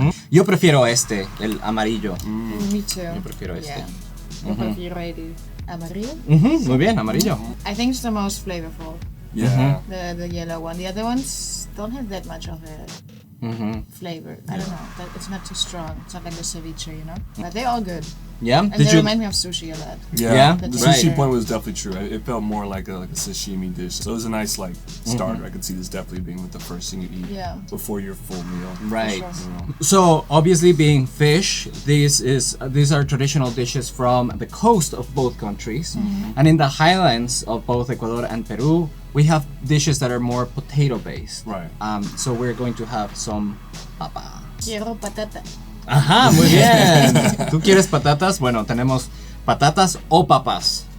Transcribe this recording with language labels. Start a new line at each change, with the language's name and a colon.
Spanish: Yo prefiero este, el amarillo.
English: Me too.
Spanish: Yo prefiero este.
English: Yeah.
Spanish: Yo prefiero el amarillo. Muy bien, amarillo.
English: I think it's the most flavorful, Yeah. the yellow one. The other ones don't have that much of a flavor. I don't know. It's not too strong. It's not like the ceviche, you know? But they're all good. Yeah? And they remind me of sushi a lot. Yeah? The Right. sushi point was definitely true. It felt more like a sashimi dish. So it was a nice starter. I could see this definitely being the first thing you eat Yeah. before your full meal. Right. Sure. So obviously, being fish, these are traditional dishes from the coast of both countries, and in the highlands of both Ecuador and Peru, we have dishes that are more potato based. Right. So we're going to have some papa.
Spanish: Quiero patata. Ajá, muy bien. ¿Tú quieres patatas? Bueno, tenemos patatas o papas.